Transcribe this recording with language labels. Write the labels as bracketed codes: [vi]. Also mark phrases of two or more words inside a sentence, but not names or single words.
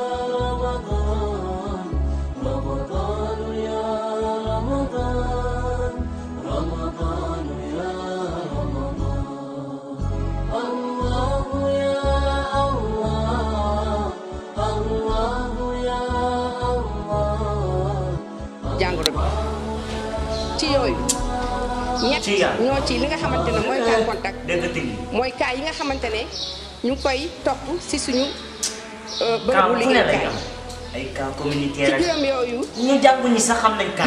[ar] رمضان رمضان يا رمضان رمضان يا رمضان الله يا الله الله يا الله [wo] jàngoro bi ci yooyu ñett ñoo ci li nga xamante ne mooy [fr] cas contact [wo] mooy cas yi nga xamante ne ñu ngi koy topp si suñu bërëbu liggéeykaay ay [fr] cas communautaire [wo] ci juróom yooyu ñu jàng ñi sax xam nañ cas